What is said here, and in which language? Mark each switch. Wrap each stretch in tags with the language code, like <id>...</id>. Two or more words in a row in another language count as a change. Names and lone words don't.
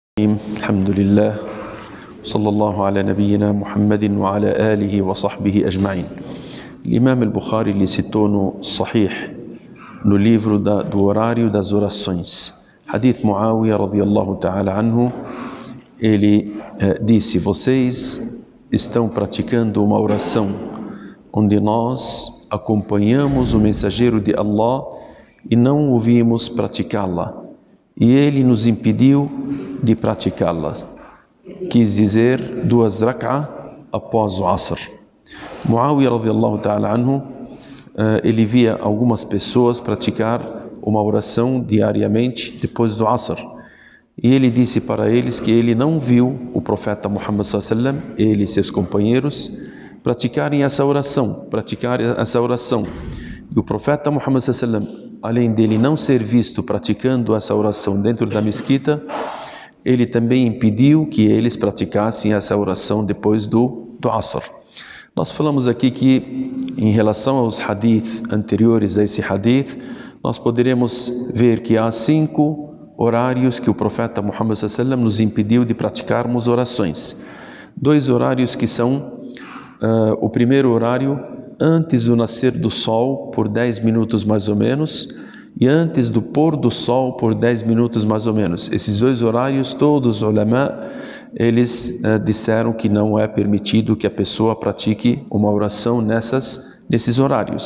<ar>الحمد لله صلى الله على نبينا محمد وعلى آله وصحبه أجمعين.</ar> <pt>L'Imam al-Bukhari ele citou no Sahih, no livro do horário das orações,</pt> <ar>حديث معاوية رضي الله تعالى عنه,</ar> <pt>ele disse: vocês estão praticando uma oração onde nós acompanhamos o mensageiro de Allah e não o vimos praticá-la, e ele nos impediu de praticá-la. Quis dizer 2 rak'ah após o Asr.</pt> <ar>معاوية رضي الله تعالى عنه,</ar> <pt>ele via algumas pessoas praticar uma oração diariamente depois do Asr, e ele disse para eles que ele não viu o profeta Muhammad</pt> <ar>صلى الله عليه وسلم,</ar> <pt>ele e seus companheiros praticarem essa oração, E o profeta Muhammad</pt> <ar>صلى الله عليه وسلم,</ar> <pt>além dele não ser visto praticando essa oração dentro da mesquita, ele também impediu que eles praticassem essa oração depois do Asr. Nós falamos aqui que, em relação aos hadith anteriores a esse hadith, nós poderemos ver que há 5 horários que o profeta Muhammad</pt> <ar>صلى الله عليه وسلم</ar> <pt>nos impediu de praticarmos orações. 2 horários que são o primeiro horário antes do nascer do sol por 10 minutos mais ou menos, e antes do pôr do sol por 10 minutos mais ou menos. Esses 2 horários, todos os ulama, eles disseram que não é permitido que a pessoa pratique uma oração nesses horários.</pt>